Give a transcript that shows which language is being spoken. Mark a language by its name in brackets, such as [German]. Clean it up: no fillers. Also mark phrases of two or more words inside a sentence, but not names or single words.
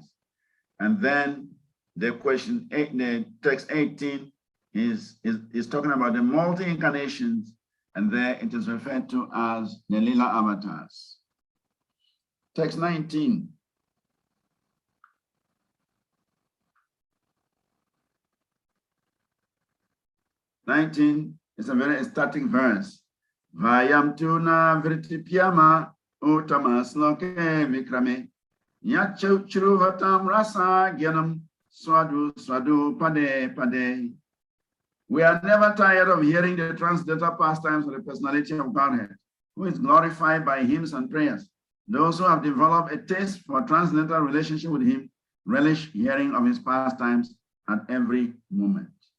[English] And then the question 8, the text 18 is talking about the multi-incarnations, and there it is referred to as the Lila avatars. Text 19. Is a very static verse. [Sanskrit] Vayam tuna vritipyama utamas loke vikrame yachuruvatam rasa gyanam swadu swadu pade pade. [English] We are never tired of hearing the transcendental pastimes of the personality of Godhead, who is glorified by hymns and prayers. Those who have developed a taste for transcendental relationship with him relish hearing of his pastimes at every moment.